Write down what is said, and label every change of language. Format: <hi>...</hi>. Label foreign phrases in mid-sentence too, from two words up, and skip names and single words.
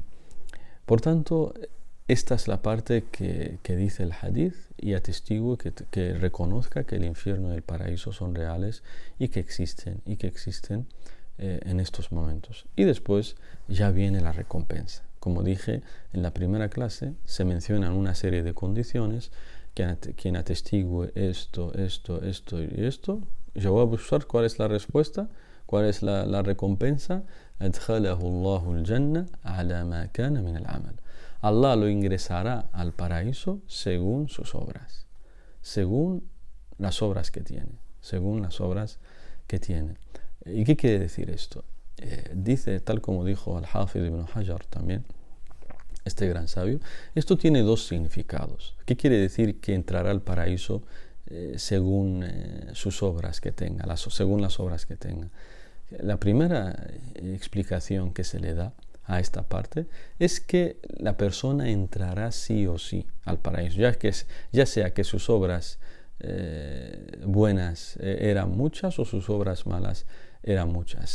<es>Por tanto, esta es la parte que dice el hadith, y atestigo que reconozca que el infierno y el paraíso son reales y que existen en estos momentos. Y después ya viene la recompensa. Como dije en la primera clase, se mencionan una serie de condiciones. Quien atestigue esto y esto, yo voy a buscar cuál es la respuesta, cuál es la recompensa.</es> <ar>أدخله الله الجنة على ما كان من العمل.</ar> <es>Allah lo ingresará al paraíso según sus obras, según las obras que tiene, ¿Y qué quiere decir esto? Dice, tal como dijo al-Hafidh ibn Hajar también, este gran sabio, esto tiene dos significados. ¿Qué quiere decir que entrará al paraíso según sus obras que tenga, según las obras que tenga? La primera explicación que se le da a esta parte, es que la persona entrará sí o sí al paraíso, ya sea que sus obras buenas eran muchas o sus obras malas eran muchas.</es>